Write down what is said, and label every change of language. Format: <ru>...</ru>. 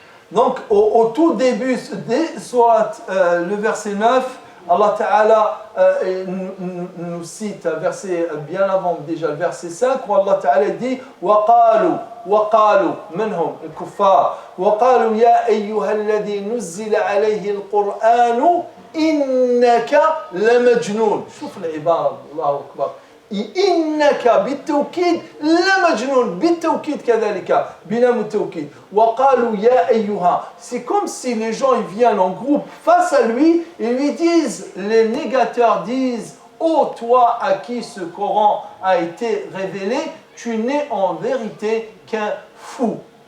<fr>Donc au tout début des surat, le verset 9, Allah Ta'ala nous cite un verset bien avant déjà, le verset 5, où Allah Ta'ala dit</fr> <ar>وقالوا منهم الكفار وقالوا يا أيها الذي نزل عليه القرآن إنك لمجنون. شوف العبارة، الله أكبر. إنك بالتوكيد لمجنون، بالتوكيد كذلك بلام التوكيد. وقالوا يا أيها.</ar> <fr>C'est comme si les gens ils viennent en groupe face à lui et lui disent, les négateurs disent, ô toi à qui ce Coran a été révélé, tu n'es en vérité qu'un fou.</fr>